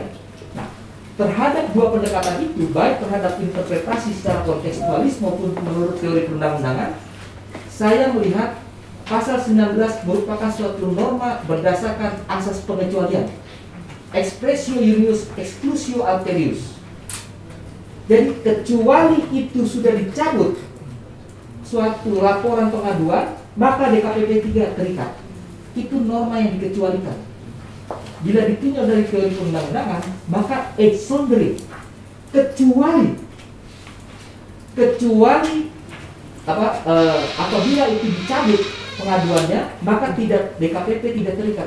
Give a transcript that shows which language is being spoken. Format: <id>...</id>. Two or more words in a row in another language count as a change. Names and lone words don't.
<id>Nah, terhadap 2 pendekatan itu, baik terhadap interpretasi secara kontekstualis maupun menurut teori perundang-undangan, saya melihat pasal 19 merupakan suatu norma berdasarkan asas pengecualian,</id> <la>expressio unius exclusio alterius.</la> <id>Jadi kecuali itu sudah dicabut suatu laporan pengaduan, maka DKPP 3 terikat. Itu norma yang dikecualikan. Bila ditinjau dari teori perundang-undangan, maka exonering, kecuali apabila itu dicabut pengaduannya, maka DKPP tidak terikat.</id>